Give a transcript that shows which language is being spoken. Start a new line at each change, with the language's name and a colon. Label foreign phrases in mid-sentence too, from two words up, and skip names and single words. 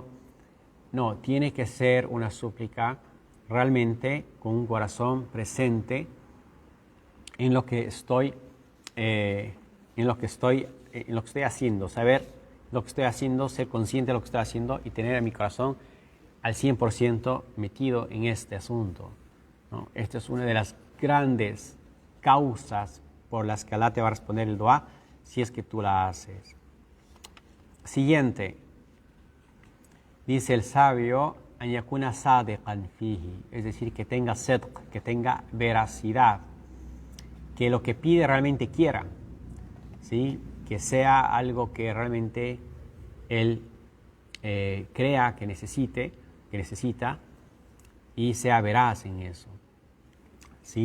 Spanish: No, tiene que ser una súplica realmente con un corazón presente en lo que estoy haciendo, saber lo que estoy haciendo, ser consciente de lo que estoy haciendo y tener a mi corazón al 100% metido en este asunto, ¿no? Esta es una de las grandes causas por las que Allah te va a responder el dua si es que tú la haces. Siguiente, dice el sabio,
Arabic: أن يكون صادقا فيه,
Spanish: es decir, que tenga sidq, que tenga veracidad, que lo que pide realmente quiera, ¿sí? Que sea algo que realmente él crea que necesita y sea veraz en eso, ¿sí?